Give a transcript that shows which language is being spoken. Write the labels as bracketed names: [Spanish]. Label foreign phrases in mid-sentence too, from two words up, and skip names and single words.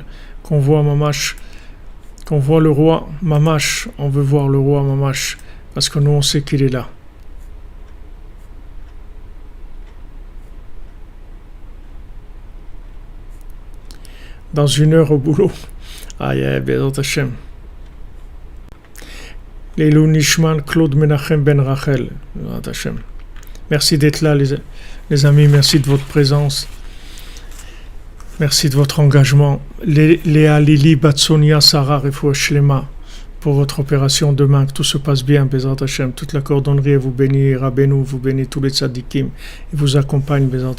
[French] Qu'on voit Mamash, qu'on voit le roi Mamash, on veut voir le roi Mamash, parce que nous on sait qu'il est là. Dans 1 heure au boulot. Aïe, [Hebrew] בעזרת השם. לעילוי נשמת, Claude Menachem Ben Rachel. בעזרת השם. [French] Merci d'être là les amis, merci de votre présence. Merci de votre engagement. Léa, Lili, Batsonia, Sarah, [Hebrew] רפואה שלמה, [French] pour votre opération demain, que tout se passe bien, [Hebrew] בעזרת השם. [French] Toute la cordonnerie vous bénit, Rabbeinu vous bénit, tous les tzadikim, et vous accompagne, [Hebrew] בעזרת השם.